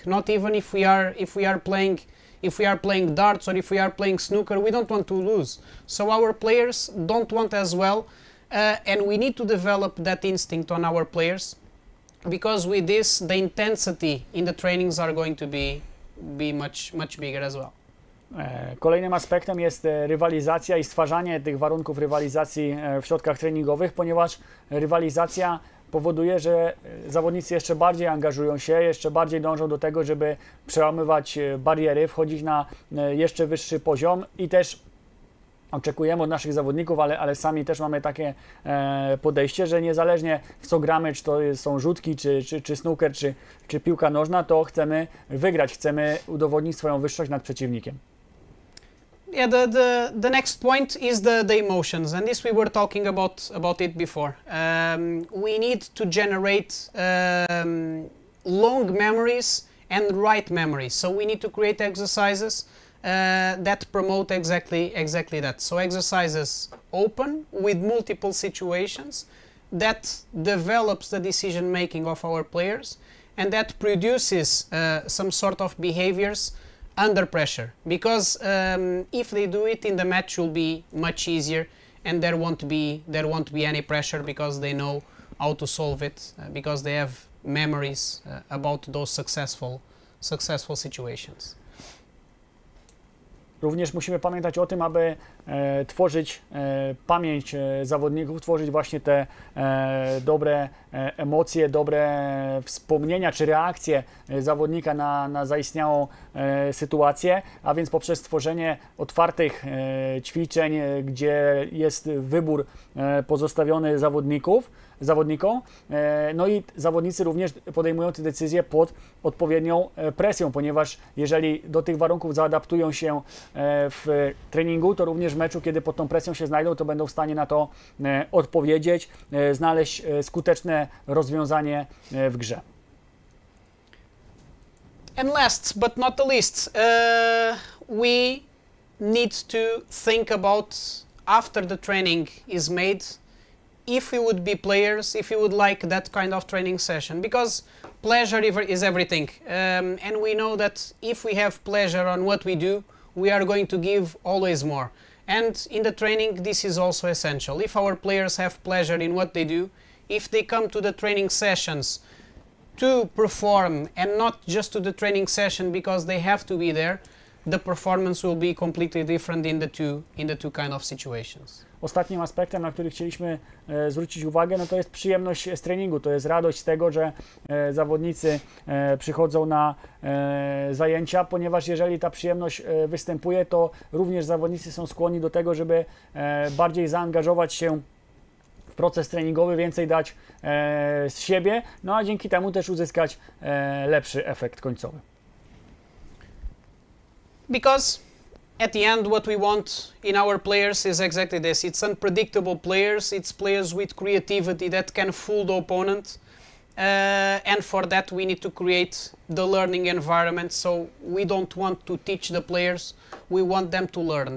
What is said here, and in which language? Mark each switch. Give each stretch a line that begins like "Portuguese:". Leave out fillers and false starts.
English: Not even if we are playing darts or if we are playing snooker, we don't want to lose. So our players don't want as well, and we need to develop that instinct on our players, because with this, the intensity in the trainings are going to be much bigger as well.
Polish: Kolejnym aspektem jest rywalizacja i stwarzanie tych warunków rywalizacji w środkach treningowych, ponieważ rywalizacja powoduje, że zawodnicy jeszcze bardziej angażują się, jeszcze bardziej dążą do tego, żeby przełamywać bariery, wchodzić na jeszcze wyższy poziom i też oczekujemy od naszych zawodników, ale sami też mamy takie podejście, że niezależnie w co gramy, czy to są rzutki, czy snooker, czy piłka nożna, to chcemy wygrać, chcemy udowodnić swoją wyższość nad przeciwnikiem.
English: Yeah, the next point is the emotions, and this we were talking about it before. We need to generate long memories and right memories, so we need to create exercises that promote exactly that. So exercises open with multiple situations that develops the decision making of our players, and that produces some sort of behaviors under pressure, because if they do it in the match, will be much easier, and there won't be any pressure, because they know how to solve it, because they have memories about those successful situations.
Polish: Również musimy pamiętać o tym, aby tworzyć pamięć zawodników, tworzyć właśnie te dobre emocje, dobre wspomnienia czy reakcje zawodnika na zaistniałą sytuację, a więc poprzez tworzenie otwartych ćwiczeń, gdzie jest wybór pozostawiony zawodnikom, no i zawodnicy również podejmują te decyzje pod odpowiednią presją, ponieważ jeżeli do tych warunków zaadaptują się w treningu, to również w meczu, kiedy pod tą presją się znajdą, to będą w stanie na to odpowiedzieć, znaleźć skuteczne rozwiązanie w grze.
English: And last but not the least, we need to think about, after the training is made, if we would be players, if we would like that kind of training session, because pleasure is everything, and we know that if we have pleasure on what we do, we are going to give always more. And in the training, this is also essential. If our players have pleasure in what they do, if they come to the training sessions to perform and not just to the training session because they have to be there, the performance will be completely different in the two kind of situations.
Polish: Ostatnim aspektem, na który chcieliśmy zwrócić uwagę, no to jest przyjemność z treningu, to jest radość z tego, że zawodnicy przychodzą na zajęcia, ponieważ jeżeli ta przyjemność występuje, to również zawodnicy są skłonni do tego, żeby bardziej zaangażować się w proces treningowy, więcej dać z siebie, no a dzięki temu też uzyskać lepszy efekt końcowy.
English: Because at the end, what we want in our players is exactly this. It's unpredictable players. It's players with creativity that can fool the opponent. And for that, we need to create the learning environment. So we don't want to teach the players. We want them to learn.